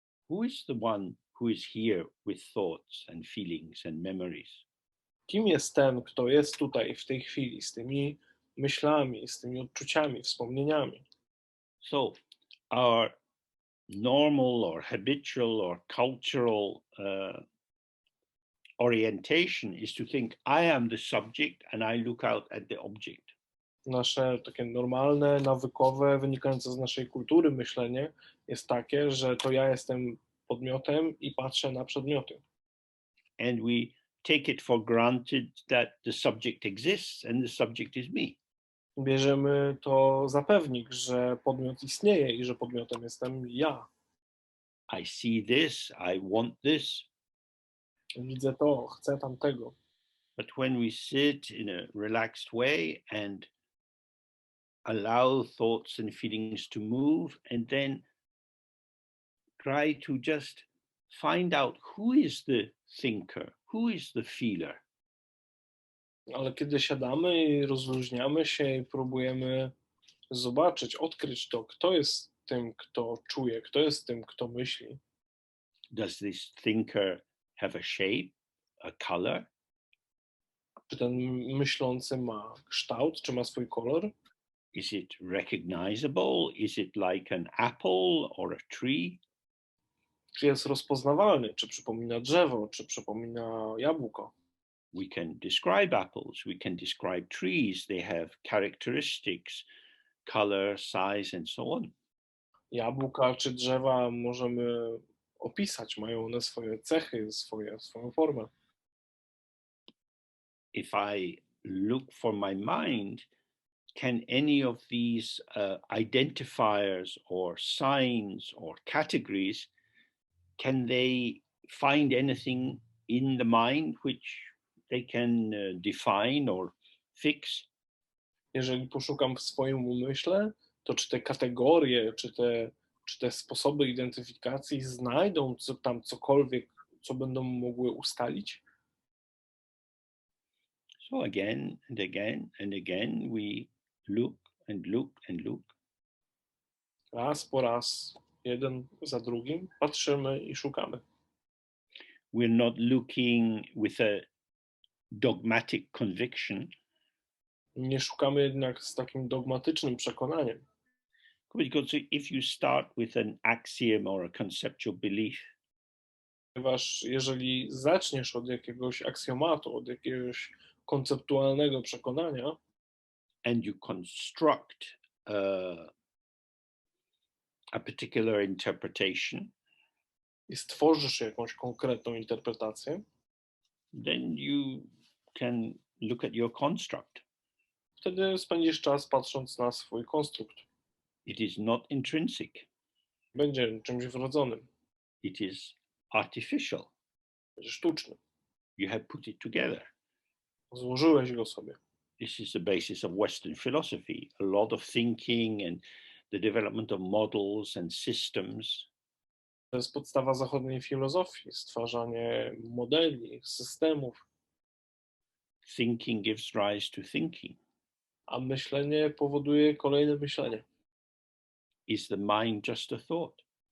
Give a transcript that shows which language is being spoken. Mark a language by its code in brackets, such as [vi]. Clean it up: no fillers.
[en] Who is the one who is here with thoughts and feelings and memories? [pl] Kim jest ten, kto jest tutaj w tej chwili z tymi myślami, z tymi odczuciami, wspomnieniami? [en] So our normal or habitual or cultural orientation is to think I am the subject and I look out at the object. [pl] Nasze takie normalne, nawykowe, wynikające z naszej kultury myślenie jest takie, że to ja jestem podmiotem i patrzę na przedmioty. [en] And we take it for granted that the subject exists and the subject is me. [pl] Bierzemy to za pewnik, że podmiot istnieje i że podmiotem jestem ja. [en] I see this, I want this. [pl] Widzę to, chcę tamtego. [en] But when we sit in a relaxed way and allow thoughts and feelings to move, and then try to just find out who is the thinker, who is the feeler. [pl] Ale kiedy siadamy i rozluźniamy się i próbujemy zobaczyć, odkryć to, kto jest tym, kto czuje, kto jest tym, kto myśli. [en] Does this thinker have a shape, a color? [pl] Czy ten myślący ma kształt, czy ma swój kolor? [en] Is it recognizable? Is it like an apple or a tree? [pl] Czy jest rozpoznawalny? Czy przypomina drzewo? Czy przypomina jabłko? [en] We can describe apples, we can describe trees, they have characteristics, color, size, and so on. [pl] Jabłka czy drzewa możemy opisać, mają one swoje cechy, swoją formę. [en] If I look for my mind, can any of these identifiers or signs or categories, can they find anything in the mind which they can define or fix? [pl] Jeżeli poszukam w swoim umyśle, to czy te kategorie, czy te sposoby identyfikacji znajdą tam cokolwiek, co będą mogły ustalić? [en] So again and again and again, we look and look and look. [pl] Raz po raz, jeden za drugim, patrzymy i szukamy. [en] We're not looking with a dogmatic conviction, [pl] Nie szukamy jednak z takim dogmatycznym przekonaniem. [en] because if you start with an axiom or a conceptual belief, [pl] Ponieważ jeżeli zaczniesz od jakiegoś aksjomatu, od jakiegoś konceptualnego przekonania [en] and you construct a particular interpretation, [pl] i stworzysz jakąś konkretną interpretację, [en] then you can look at your construct. [pl] wtedy spędzisz czas patrząc na swój konstrukt. [en] It is not intrinsic, [pl] Będzie czymś wrodzonym, [en] it is artificial. [pl] będzie sztuczny. [en] You have put it together. [pl] Złożyłeś go sobie. [en] This is the basis of Western philosophy. A lot of thinking and the development of models and systems. [pl] To jest podstawa zachodniej filozofii, stwarzanie modeli, systemów, [en] Thinking gives rise to thinking. [pl] a myślenie powoduje kolejne myślenie. [en] Is the mind just a thought?